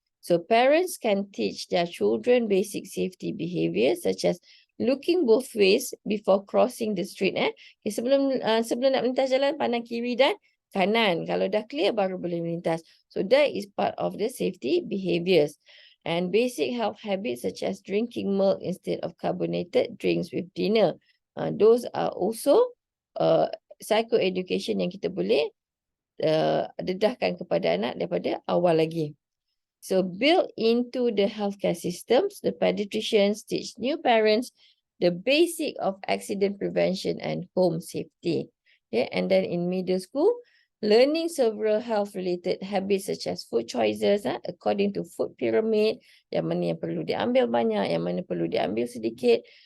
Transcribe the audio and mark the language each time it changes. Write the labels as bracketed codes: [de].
[en] So parents can teach their children basic safety behaviors such as looking both ways before crossing the street. [ms] Okay, sebelum nak melintas jalan, pandang kiri dan kanan. Kalau dah clear, baru boleh melintas. [en] So that is part of the safety behaviors. And basic health habits such as drinking milk instead of carbonated drinks with dinner. Those are also psychoeducation [ms] yang kita boleh dedahkan kepada anak daripada awal lagi. [en] So built into the healthcare systems, the pediatricians teach new parents the basic of accident prevention and home safety. Okay, and then in middle school, learning several health-related habits such as food choices according to food pyramid, [ms] yang mana yang perlu diambil banyak, yang mana perlu diambil sedikit.